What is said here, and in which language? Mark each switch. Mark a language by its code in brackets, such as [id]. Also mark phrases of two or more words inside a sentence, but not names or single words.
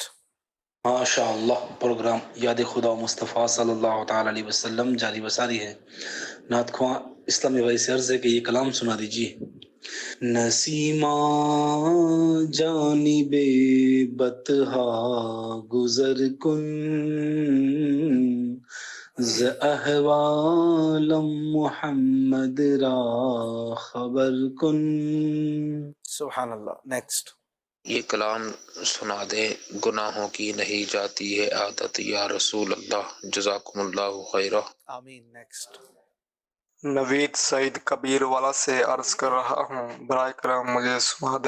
[ar] ماشاء اللہ. [ur] پروگرام یاد خدا مصطفیٰ [ar] صلی اللہ تعالی علیہ وسلم [ur] جاری بساری ہے. نعت خواں اسلامی بھائی سے عرض ہے کہ یہ کلام سنا دیجیے. [fa] نسیمہ جانب بطحا گزر کن ز احوالم محمد را خبر کن. [ar] سبحان اللہ. نیکسٹ. [ur] یہ کلام سنا دے. گناہوں کی نہیں جاتی ہے عادت [ar] یا رسول اللہ. جزاکم اللہ خیرہ. [ur] آمین. نیکسٹ. نوید سعید کبیر والا سے عرض کر رہا ہوں برائے کرم مجھے سنا دے.